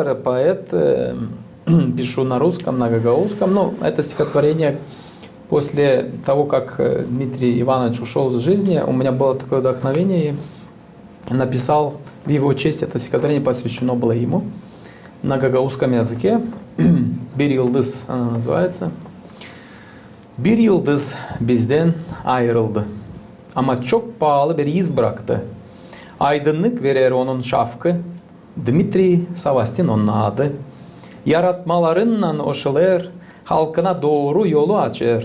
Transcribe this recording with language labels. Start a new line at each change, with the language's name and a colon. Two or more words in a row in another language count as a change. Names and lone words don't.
Russian: автор, поэт, пишу на русском, на гагаузском. Но это стихотворение после того, как Дмитрий Иванович ушел из жизни, у меня было такое вдохновение. И написал в его честь это стихотворение, посвящено было ему на гагаузском языке. «Bir yıldız» она называется.
Gagauz: Bir yıldız bizden ayrıldı. Ama çok pahalı bir iz bıraktı. Aydınlık verir onun şafkı. Dmitri Savastin onun adı. Yaratmalarınla oşalar, halkına doğru yolu açar.